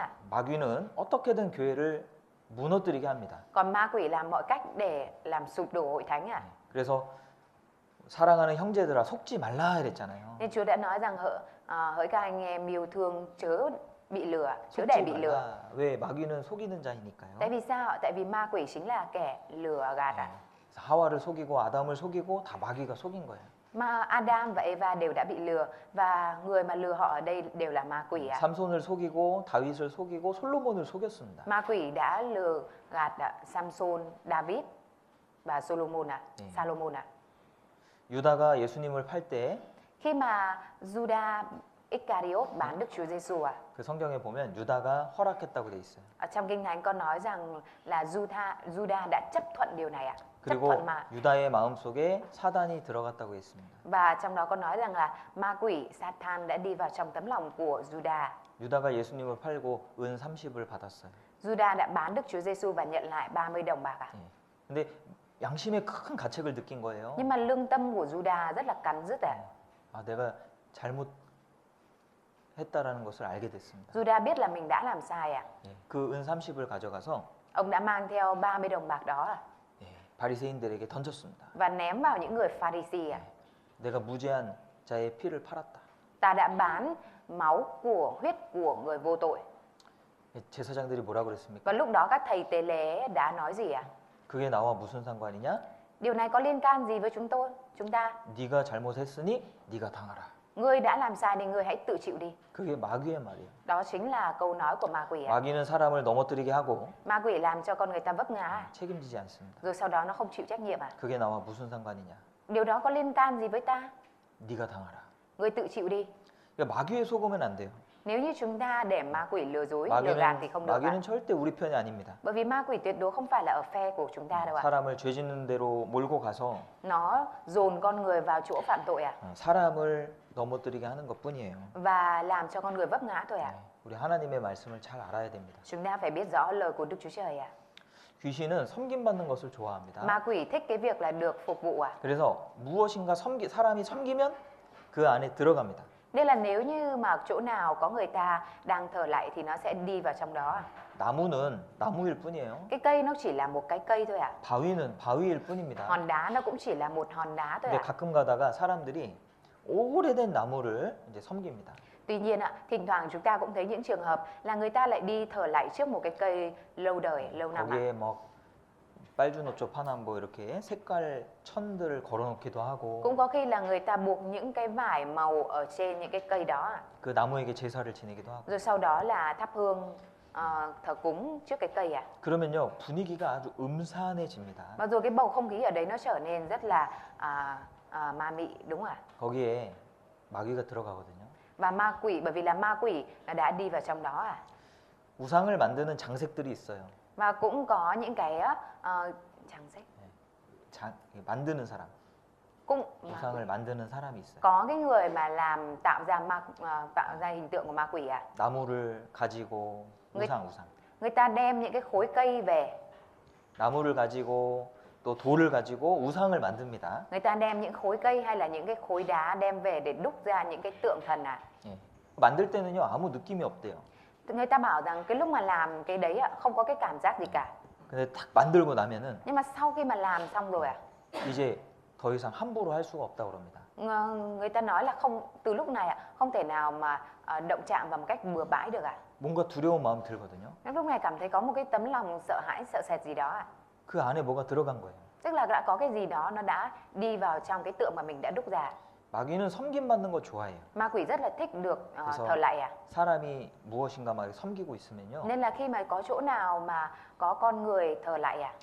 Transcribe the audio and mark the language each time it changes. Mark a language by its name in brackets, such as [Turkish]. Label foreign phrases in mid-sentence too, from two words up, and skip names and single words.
[Korean] 마귀는 어떻게든 교회를 무너뜨리게 합니다. [Vietnamese] Còn ma quỷ làm mọi cách để làm sụp đổ hội thánh [Korean] 그래서 사랑하는 형제들아 속지 말라 이랬잖아요. [Vietnamese] Nên Chúa đã nói rằng hỡi các anh em yêu thương chớ bị lừa, chớ [Korean] 속지 [Vietnamese] để bị lừa. [Korean] 말라. 왜 마귀는 속이는 자이니까요. [Vietnamese] Tại vì sao? Tại vì ma quỷ chính là kẻ lừa gạt [Korean] 그래서 하와를 속이고 아담을 속이고 다 마귀가 속인 거예요. [Vietnamese] Mà Adam và Eva đều đã bị lừa và người mà lừa họ ở đây đều là ma quỷ [Korean] 삼손을 속이고 다윗을 속이고 솔로몬을 속였습니다. [Vietnamese] Ma quỷ đã lừa gạt Samson, David và Solomon Salomon [Korean] 유다가 예수님을 팔 때 그 [Vietnamese] Khi mà Judas Iscariot bán Đức Chúa Giêsu [Korean] 그 성경에 보면 유다가 허락했다고 돼 있어요. [Vietnamese] Ở trong Kinh Thánh có nói rằng là Judas đã chấp thuận điều này chấp [Korean] 그리고 [Vietnamese] thuận mà. [Korean] 유다의 마음속에 사단이 들어갔다고 했습니다. [Vietnamese] Và trong đó có nói rằng là ma quỷ Satan đã đi vào trong tấm lòng của Judas. [Korean] 유다가 예수님을 팔고 은 30을 받았어요. [Vietnamese] Judas đã bán Đức Chúa Giêsu và nhận lại 30 đồng bạc [Korean] 근데 양심에 큰 가책을 느낀 거예요. [Vietnamese] Nhưng mà lương tâm của Judas rất là cắn rứt [Korean] 아, 내가 잘못 했다라는 것을 알게 됐습니다. [Vietnamese] Juda biết là mình đã làm sai ạ. [Korean] 예, 그 은 30을 가져가서 [Vietnamese] Ông đã mang theo 30 đồng bạc đó ạ, [Korean] 예, 바리새인들에게 던졌습니다. [Vietnamese] và ném vào những người Pharisee ạ. [Korean] 내가 무죄한 자의 피를 팔았다. [Vietnamese] Ta đã bán máu của huyết của người vô tội. [Korean] 예, 제사장들이 뭐라 그랬습니까? [Vietnamese] Và lúc đó các thầy tế lễ đã nói gì ạ? [Korean] 그게 나와 무슨 상관이냐? [Vietnamese] Điều này có liên can gì với chúng ta? [Korean] 네가 잘못했으니 네가 당하라. [Vietnamese] Ngươi đã làm sai thì ngươi hãy tự chịu đi. [Korean] 그게 마귀의 말이에요. [Vietnamese] Đó chính là câu nói của ma quỷ ạ. [Korean] 마귀는 사람을 넘어뜨리게 하고 [Vietnamese] Ma quỷ làm cho con người ta vấp ngã, [Korean] 책임지지 않습니다. [Vietnamese] rồi sau đó nó không chịu trách nhiệm ạ. [Korean] 그게 나와 무슨 상관이냐? [Vietnamese] Điều đó có liên can gì với ta? [Korean] 네가 당하라. [Vietnamese] Ngươi tự chịu đi. [Korean] 그러니까 마귀에 속으면 안 돼요. [Vietnamese] Nếu như chúng ta để ma quỷ lừa dối, lừa gạt thì không được ạ. [Korean] 마귀는 절대 우리 편이 아닙니다. [Vietnamese] Bởi vì ma quỷ tuyệt đối không phải là ở phe của chúng ta đâu ạ. [Korean] 사람을 죄 짓는 대로 몰고 가서 [Vietnamese] Nó dồn con người vào chỗ phạm tội ạ, [Korean] 사람을 넘어뜨리게 하는 것뿐이에요. [Vietnamese] và làm cho con người vấp ngã thôi ạ. [Korean] 우리 하나님의 말씀을 잘 알아야 됩니다. [Vietnamese] Chúng ta phải biết rõ lời của Đức Chúa Trời ạ. [Korean] 귀신은 섬김받는 것을 좋아합니다. [Vietnamese] Ma quỷ thích cái việc là được phục vụ ạ. [Korean] 그래서 무엇인가 사람이 섬기면 그 안에 들어갑니다. [Vietnamese] Nên là nếu như mà chỗ nào có người ta đang thờ lạy thì nó sẽ đi vào trong đó ạ. [Korean] 나무는 나무일 뿐이에요. [Vietnamese] Cái cây nó chỉ là một cái cây thôi ạ. [Korean] 바위는 바위일 뿐입니다. [Vietnamese] Hòn đá nó cũng chỉ là một hòn đá thôi [Korean] 근데 [Vietnamese] ạ. [Korean] 가끔 가다가 사람들이 오래된 나무를 이제 섬깁니다. [Vietnamese] Tuy nhiên ạ, thỉnh thoảng chúng ta cũng thấy những trường hợp là người ta lại đi thờ lạy trước một cái cây lâu đời, lâu năm ạ. [Korean] 거기에 막 빨주노초 파남보 이렇게 색깔 천들을 걸어놓기도 하고 [Vietnamese] Cũng có khi là người ta buộc những cái vải màu ở trên những cái cây đó ạ. [Korean] 그 나무에게 제사를 지내기도 하고 [Vietnamese] Rồi sau đó là thắp hương thờ cúng trước cái cây ạ. [Korean] 그러면요 분위기가 아주 음산해집니다. [Vietnamese] Và rồi cái bầu không khí ở đấy nó trở nên rất là ma mị, đúng không ạ? [Korean] 거기에 마귀가 들어가거든요. [Vietnamese] Và ma quỷ, bởi vì là ma quỷ nó đã đi vào trong đó ạ. [Korean] 우상을 만드는 장색들이 있어요. [Vietnamese] Và cũng có những cái chẳng sách, [Korean] 만드는 사람, [Vietnamese] cũng [Korean] 우상을 만드는 사람이 있어요. [Vietnamese] có cái người mà tạo ra hình tượng của ma quỷ ạ. [Korean] 나무를 가지고 우상. [Vietnamese] Người ta đem những cái khối cây về, [Korean] 나무를 가지고 또 돌을 가지고 우상을 만듭니다. [Vietnamese] người ta đem những khối cây hay là những cái khối đá đem về để đúc ra những cái tượng thần ạ. [Korean] 예. 만들 때는요 아무 느낌이 없대요. [Vietnamese] Người ta bảo rằng cái lúc mà làm cái đấy ạ, không có cái cảm giác gì cả. [Korean] 근데 탁 만들고 나면은 [Vietnamese] Nhưng mà sau khi mà làm xong rồi ạ, [Korean] 이제 더 이상 함부로 할 수가 없다고 그럽니다. [Vietnamese] người ta nói là không, từ lúc này ạ, không thể nào mà động chạm vào một cách bừa bãi được ạ. [Korean] 뭔가 두려운 마음 들거든요. [Vietnamese] Lúc này cảm thấy có một cái tấm lòng sợ hãi, sợ sệt gì đó ạ. [Korean] 그 안에 뭐가 들어간 거예요. [Vietnamese] Tức là đã có cái gì đó nó đã đi vào trong cái tượng mà mình đã đúc ra. [Korean] 마귀는 섬김받는 거 좋아해요. [Vietnamese] Ma quỷ rất là thích được [Korean] 그래서 [Vietnamese] thờ lạy ạ. [Korean] 사람이 무엇인가 막 섬기고 있으면요. [Vietnamese] Nên là khi mà có chỗ nào mà có con người thờ lạy ạ,